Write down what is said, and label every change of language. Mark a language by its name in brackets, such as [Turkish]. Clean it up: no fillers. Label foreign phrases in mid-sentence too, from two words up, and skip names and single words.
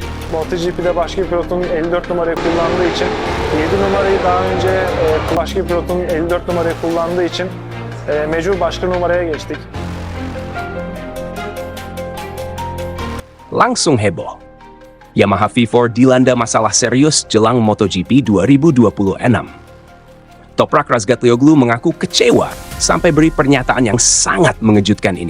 [Turkish] MotoGP'de başka bir pilotun 54 numarayı kullandığı için 7 numarayı daha önce başka bir pilotun 54 numarayı kullandığı için mecbur başka numaraya geçtik. [Indonesian] Langsung heboh. Yamaha V4 dilanda masalah serius jelang MotoGP 2026. Toprak Razgatlioglu mengaku kecewa sampai beri pernyataan yang sangat mengejutkan ini.